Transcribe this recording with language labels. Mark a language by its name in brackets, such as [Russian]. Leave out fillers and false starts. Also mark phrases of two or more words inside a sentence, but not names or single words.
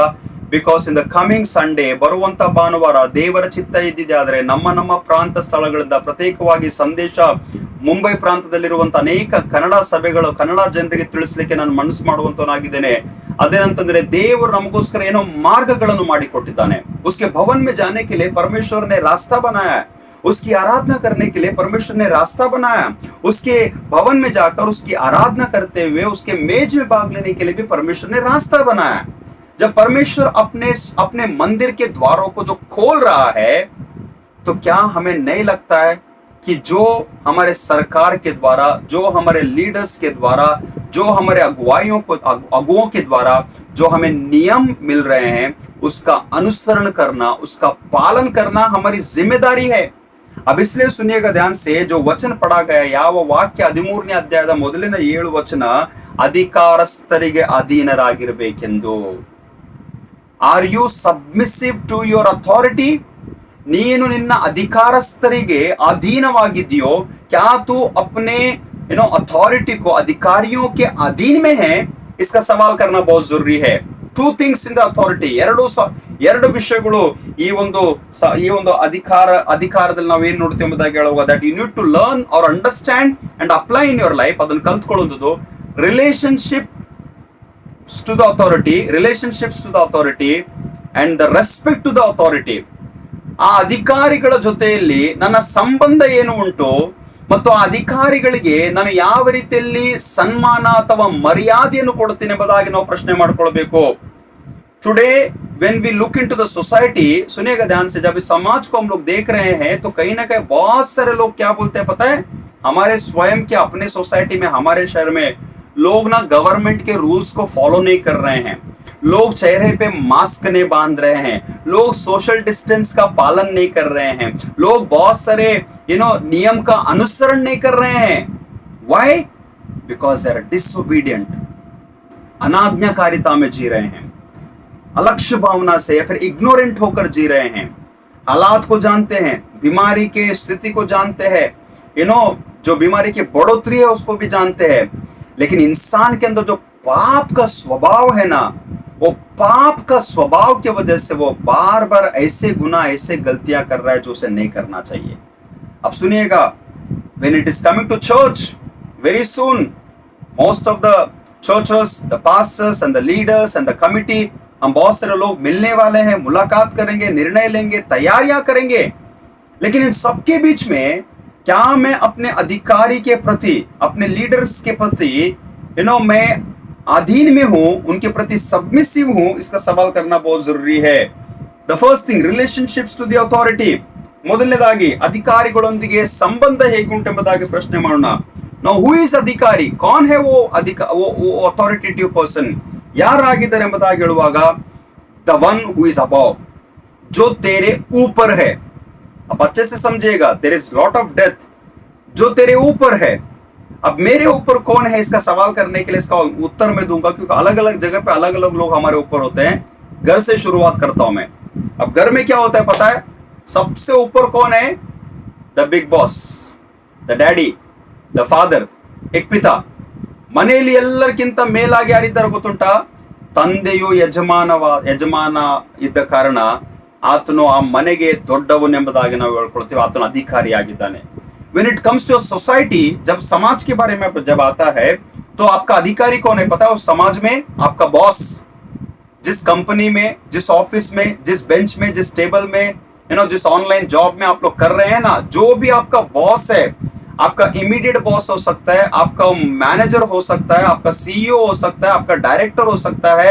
[English] because in the coming Sunday, [Kannada] ಬರುವಂತ ಭಾನುವಾರ ದೇವರ ಚಿತ್ತ ಇದ್ದಿದೆ ಆದ್ರೆ ನಮ್ಮ ಪ್ರಾಂತ ಸ್ಥಳಗಳಿಂದ ಪ್ರತ್ಯೇಕವಾಗಿ ಸಂದೇಶ ಮುಂಬೈ ಪ್ರಾಂತದಲ್ಲಿರುವಂತ ಅನೇಕ ಕನ್ನಡ ಸಭೆಗಳು, ಕನ್ನಡ ಜನರಿಗೆ ತಿಳಿಸ್ಲಿಕ್ಕೆ ನಾನು ಮನಸ್ಸು ಮಾಡುವಂತವನಾಗಿದ್ದೇನೆ. ಅದೇನಂತಂದ್ರೆ ದೇವರು ನಮಗೋಸ್ಕರ ಏನೋ ಮಾರ್ಗಗಳನ್ನು ಮಾಡಿಕೊಟ್ಟಿದ್ದಾನೆ. [Hindi] उसके भवन में जाने के लिए परमेश्वर ने रास्ता बनाया है, उसकी आराधना करने के लिए परमेश्वर ने रास्ता बनाया, उसके भवन में जाकर उसकी आराधना करते हुए उसके मेज में भाग लेने के लिए भी परमेश्वर ने रास्ता बनाया. जब परमेश्वर अपने मंदिर के द्वारों को जो खोल रहा है, तो क्या हमें नहीं लगता है कि जो हमारे सरकार के द्वारा, जो हमारे लीडर्स के द्वारा, जो हमारे अगुओं के द्वारा जो हमें नियम मिल रहे हैं, उसका अनुसरण करना, उसका पालन करना हमारी जिम्मेदारी है. अब इसलिए सुनिएगा ध्यान से, जो वचन पढ़ा गया [Kannada] ಯಾವ ವಾಕ್ಯ 13ನೇ ಅಧ್ಯಾಯದ ಮೊದಲಿನ 7 ವಚನ, ಅಧಿಕಾರಸ್ಥರಿಗೆ ಅಧೀನರಾಗಿರಬೇಕೆಂದು. [English] Are you submissive to your authority? [Kannada] ನೀನು ನಿನ್ನ ಅಧಿಕಾರಸ್ಥರಿಗೆ ಅಧೀನವಾಗಿದೆಯೋ? [Hindi] क्या तू अपने अथॉरिटी को, अधिकारियों के अधीन में है? इसका सवाल करना बहुत जरूरी है. [English] two things in the authority, [Kannada] ಎರಡು ವಿಷಯಗಳು ಈ ಒಂದು ಅಧಿಕಾರದಲ್ಲಿ ನಾವು ಏನ್ ನೋಡ್ತೀವಿ ಎಂಬುದಾಗಿ ಹೇಳುವಾಗ, [English] that you need to learn or understand and apply in your life. [Kannada] ಅದನ್ನು ಕಲ್ತ್ಕೊಳ್ಳೋದು [English] relationships to the authority and the respect to the authority. [Kannada] ಆ ಅಧಿಕಾರಿಗಳ ಜೊತೆಯಲ್ಲಿ ನನ್ನ ಸಂಬಂಧ ಏನು ಉಂಟು ಮತ್ತು ಆ ಅಧಿಕಾರಿಗಳಿಗೆ ನಾನು ಯಾವ ರೀತಿಯಲ್ಲಿ ಸನ್ಮಾನ ಅಥವಾ ಮರ್ಯಾದೆಯನ್ನು ಕೊಡ್ತೀನಿ ಎಂಬುದಾಗಿ ನಾವು ಪ್ರಶ್ನೆ ಮಾಡ್ಕೊಳ್ಬೇಕು. [English] टुडे when we look into the society, [Hindi] सुनिएगा ध्यान से, जब इस समाज को हम लोग देख रहे हैं तो कहीं ना कहीं बहुत सारे लोग क्या बोलते हैं पता है? हमारे स्वयं के अपने सोसाइटी में, हमारे शहर में लोग ना गवर्नमेंट के रूल्स को फॉलो नहीं कर रहे हैं. लोग चेहरे पे मास्क नहीं बांध रहे हैं, लोग सोशल डिस्टेंस का पालन नहीं कर रहे हैं, लोग बहुत सारे नियम का अनुसरण नहीं कर रहे हैं. [English] Why? Because they are disobedient, [Hindi] अनाज्ञाकारिता में जी रहे हैं, अलक्ष्य भावना से या फिर इग्नोरेंट होकर जी रहे हैं. हालात को जानते हैं, बीमारी के स्थिति को जानते हैं, जो बीमारी की बढ़ोतरी है उसको भी जानते हैं, लेकिन इंसान के अंदर जो पाप का स्वभाव है ना, वो पाप का स्वभाव की वजह से वो बार बार ऐसे गुनाह, ऐसे गलतियां कर रहा है जो उसे नहीं करना चाहिए. अब सुनिएगा, [English] when it is coming to church, very soon most of the churches, the pastors and the leaders and the committee, [Hindi] हम बहुत सारे लोग मिलने वाले हैं, मुलाकात करेंगे, निर्णय लेंगे, तैयारियां करेंगे. लेकिन इन सबके बीच में क्या मैं अपने अधिकारी के प्रति, अपने लीडर्स के प्रति मैं अधीन में हूं, उनके प्रति सबमिसिव हूं? इसका सवाल करना बहुत जरूरी है. [English] the first thing, relationships to the authority. [Kannada] ಮೊದಲನೇದಾಗಿ ಅಧಿಕಾರಿಗಳೊಂದಿಗೆ ಸಂಬಂಧ ಹೇಗುಂಟೆಂಬುದಾಗಿ ಪ್ರಶ್ನೆ ಮಾಡೋಣ. ನಾವು [English] who is [Kannada] ಅಧಿಕಾರಿ, [Hindi] कौन है वो [English] authoritative person, [Kannada] ಯಾರಾಗಿದ್ದಾರೆ ಎಂಬುದಾಗಿ ಹೇಳುವಾಗ, [English] the one who is above, [Hindi] जो तेरे ऊपर है. अब अच्छे से समझिएगा, [English] there is lot of death, [Hindi] जो तेरे ऊपर है. अब मेरे ऊपर कौन है, इसका सवाल करने के लिए इसका उत्तर मैं दूंगा, क्योंकि अलग अलग जगह पे अलग अलग लोग हमारे ऊपर होते हैं. घर से शुरुआत करता हूं मैं. अब घर में क्या होता है पता है? सबसे ऊपर कौन है? [English] the big boss, the daddy, the father, [Hindi] एक पिता. [Kannada] ಮನೆಯಲ್ಲಿ ಎಲ್ಲರಿಗಿಂತ ಮೇಲಾಗಿ ಯಾರಿದ್ದಾರೆ ಗೊತ್ತುಂಟಾ? ತಂದೆಯು ಯಜಮಾನ ಇದ್ದ ಕಾರಣ ಆತನು ಆ ಮನೆಗೆ ದೊಡ್ಡವನೆಂಬುದಾಗಿ ನಾವು ಹೇಳ್ಕೊಳ್ತೀವಿ, ಆತನು ಅಧಿಕಾರಿಯಾಗಿದ್ದಾನೆ. [English] When it comes to a society, [Hindi] जब समाज के बारे में जब आता है तो आपका अधिकारी कौन है पता है? उस समाज में आपका बॉस, जिस कंपनी में, जिस ऑफिस में, जिस बेंच में, जिस टेबल में, जिस ऑनलाइन जॉब में आप लोग कर रहे हैं ना, जो भी आपका बॉस है, आपका इमीडिएट बॉस हो सकता है, आपका मैनेजर हो सकता है, आपका सीईओ हो सकता है, आपका डायरेक्टर हो सकता है.